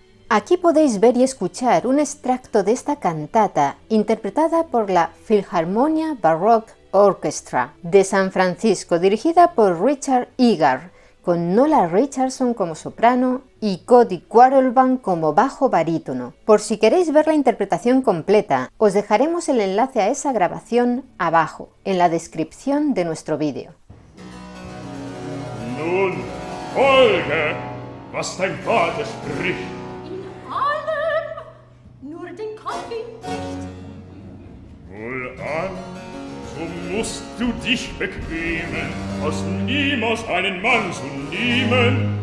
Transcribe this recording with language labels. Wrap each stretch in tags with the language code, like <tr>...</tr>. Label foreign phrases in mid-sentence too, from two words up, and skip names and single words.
<es>Aquí podéis ver y escuchar un extracto de esta cantata interpretada por la Philharmonia Baroque Orchestra de San Francisco, dirigida por Richard Egar, con Nola Richardson como soprano y Cody Quarrelbaum como bajo barítono. Por si queréis ver la interpretación completa, os dejaremos el enlace a esa grabación abajo, en la descripción de nuestro vídeo.</es> <de>Nun, folge, was dein Vater spricht. In allem, nur den Kaffee nicht. Wohlan, so musst du dich bequemen, aus niemals einen Mann zu nehmen.</de>